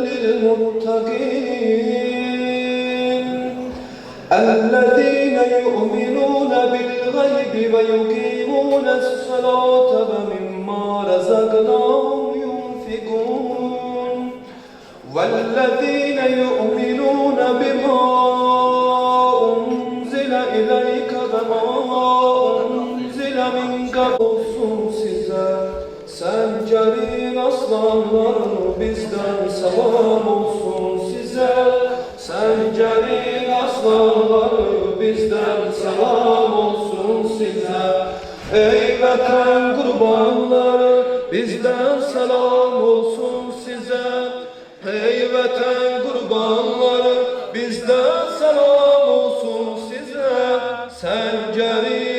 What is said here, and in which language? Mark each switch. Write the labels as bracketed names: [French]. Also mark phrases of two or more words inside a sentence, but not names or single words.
[Arabic] للمتقين الذين يؤمنون بالغيب ويقيمون الصلاة ومما رزقناهم ينفقون والذين يؤمنون بما أنزل إليك وما أنزل من قبل [Turkish] size sen celil aslanlar bizden selam olsun size sen celil aslanlar bizden selam olsun size ey vatan kurbanları bizden selam olsun size ey vatan kurbanları bizden selam olsun size sen celil